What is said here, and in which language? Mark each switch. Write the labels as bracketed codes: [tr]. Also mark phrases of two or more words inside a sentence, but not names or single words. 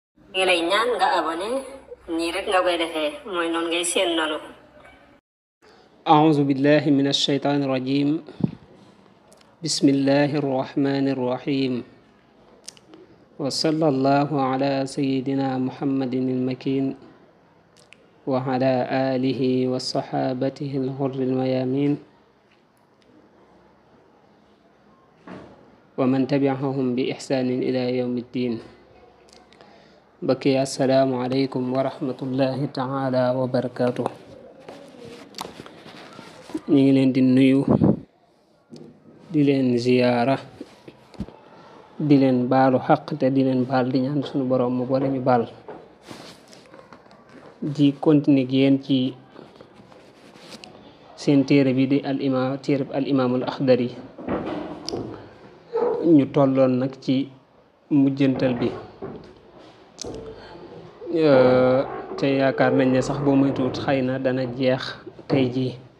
[wo] ngi lay ñaan nga abonné nii rek nga koy defee mooy noonu ngay seen noonu. [ar] أعوذ بالله من الشيطان الرجيم بسم الله الرحمن الرحيم وصلى الله على سيدنا محمد المكين وعلى آله وصحابته الغر الميامين ومن تبعهم بإحسان إلى يوم الدين. بكي السلام عليكم ورحمة الله تعالى وبركاته. [wo] ñu ngi leen di nuyu di leen ziyaara di leen baalu xaq te di leen baal di ñaan suñu boroom mu boole ñu baal di continuer ak yéen ci seen téere bi di al imaamul axdari ñu tolloon nag ci mujjantal bi te yaakaar nañ ne sax boo moytuwut xëy na dana jeex tey jii.